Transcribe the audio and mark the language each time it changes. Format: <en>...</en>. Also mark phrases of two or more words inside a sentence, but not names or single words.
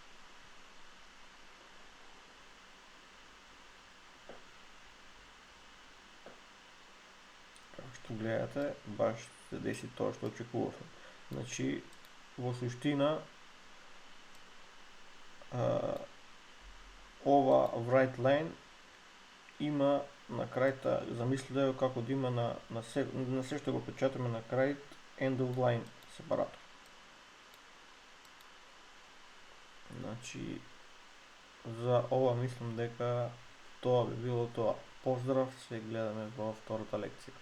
<mk>Како што гледате, баш се деси тоа што очекувавме. Значи, во суштина</mk> <en>write line</en> <mk>има на крајта, замислите како да има на се што го печатаме на крај</mk> <en>end of line</en> <mk>сепаратор. Значи, за ова мислам дека тоа би било тоа. Поздрав, се гледаме во втората лекција.</mk>